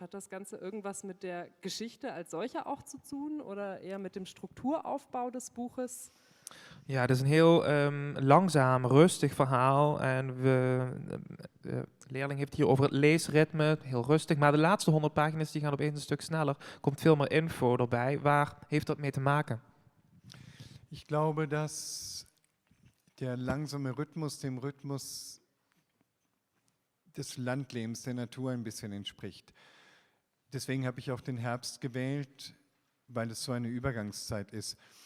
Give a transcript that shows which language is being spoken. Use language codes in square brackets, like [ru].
[de] Hat das Ganze irgendwas mit der Geschichte als solcher auch zu tun oder eher mit dem Strukturaufbau des Buches? [nl] Ja, het is een heel langzaam, rustig verhaal. En de leerling heeft hier over het leesritme, heel rustig. Maar de laatste 100 pagina's die gaan opeens een stuk sneller. Komt veel meer info erbij. Waar heeft dat mee te maken? [de] Ich glaube, dass der langsame Rhythmus dem Rhythmus des Landlebens, der Natur ein bisschen entspricht. Deswegen habe ich auch den Herbst gewählt, weil es so eine Übergangszeit ist.